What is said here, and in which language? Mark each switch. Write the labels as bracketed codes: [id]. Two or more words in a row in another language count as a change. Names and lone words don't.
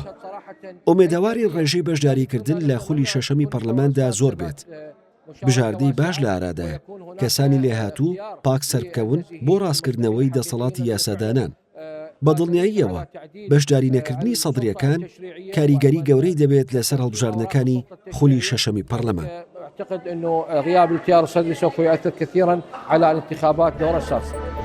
[ckb] ئومێدەواری ڕێژەی بەشداریکردن لە خولی شەشەمی پەرلەماندا زۆر بێت. بژاردەی باش لە ئارادایە، کەسانی لێهاتوو پاک سەربکەون بۆ ڕاستکردنەوەی دەسەڵاتی یاسادانان. بە دڵنیاییەوە بەشداری نەکردنی سەدرەکان کاریگەری گەورەی دەبێت لەسەر هەڵبژاردنەکانی خولی شەشەمی پەرلەمان. [ar] أعتقد أنه غياب التيار الصدري سوف يؤثر كثيرا على الانتخابات دور السادسة.